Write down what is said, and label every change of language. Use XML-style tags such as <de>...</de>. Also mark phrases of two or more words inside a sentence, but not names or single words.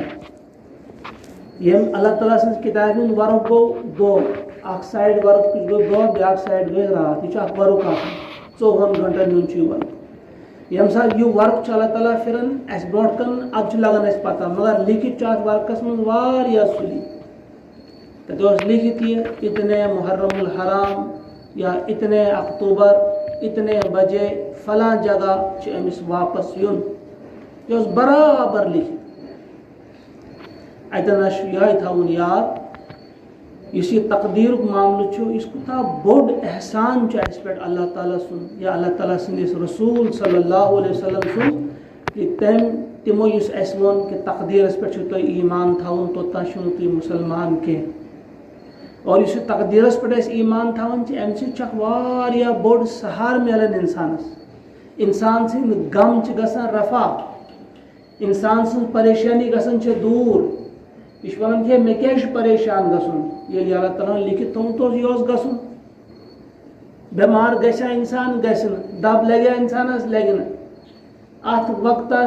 <ks>ییٚمہِ اللہ تعالیٰ سٕنٛزِ کِتابہِ ہُنٛد ورُق گوٚو دۄہ، اکھ سایڈ ورُق گوٚو دۄہ، بیٛاکھ سایڈ گٔے راتھ. یہِ چھُ اکھ ورُق آسان، 24 گھنٹن ہُنٛد چھُ یہِ ورُق. ییٚمہِ ساتہٕ یہِ ورُق چھُ اللہ تعالیٰ پھِران اَسہِ برونٛٹھ کَن، اَدٕ چھُ لگان اَسہِ پتہ. مگر لیکھِتھ چھُ اَتھ ورقس منٛز واریاہ سُلی. تتہِ اوس لیکھِتھ یہِ</ks> <ur>اتنے محرم الحرام یا اتنے اکتوبر اتنے بجے فلاں جگہ</ur> <ks>چھُ أمِس واپس یُن. یہِ اوس برابر لیکھِتھ. اتن چھُ یِہوٚے تھاوُن یاد اس یہ تقدیر معاملہ اس کوتا بوڑ احسان اس پہ اللہ تعالیٰ سن یا اللہ تعالیٰ سندس رسول</ks> <ar>صلی اللہ علیہ وسلم</ar> <ks>سن کہ تمو اس ون کہ تقدیرس پہ تھی ایمان تھاؤن توتان چھو تھی مسلمان کی اور اس تقدیرس پہ ایمان تھاؤن ام سہ بوڑ سہار ملان انسان سن غم گژھان رفع انسان سن پریشانی گژھان دور یہ ونان کہ مے کیا پریشان گژھن ییٚلہِ اللہ تعالیٰ لکھت تھوٚمُت یہ گژھن بیمار گژھیا انسان گژھِ نہٕ دب لگیا انسانس لگہِ نہٕ ات وقتس</ks>